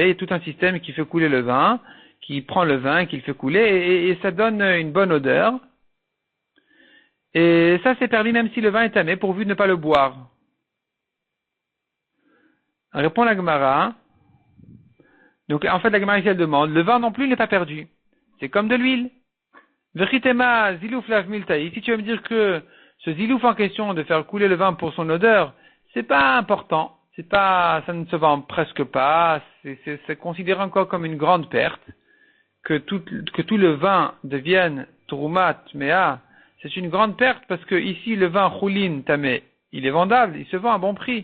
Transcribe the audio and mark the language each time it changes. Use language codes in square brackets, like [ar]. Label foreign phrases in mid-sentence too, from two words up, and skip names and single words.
[fr] Il y a tout un système qui fait couler le vin, qui prend le vin, qui le fait couler, et ça donne une bonne odeur. Et ça, c'est permis même si le vin est tamé, pourvu de ne pas le boire. Répond la Gemara. Donc, en fait, la Gemara ici, elle demande, le vin non plus n'est pas perdu. C'est comme de l'huile. [arc] וכי תימא זילוף לאו מילתא. [fr] Si tu veux me dire que ce zilouf en question de faire couler le vin pour son odeur, c'est pas important. Ça ne se vend presque pas. C'est considéré encore comme une grande perte. Que tout le vin devienne Troumat, Mea, c'est une grande perte parce que ici, le vin Choulin Tamé, il est vendable, il se vend à bon prix.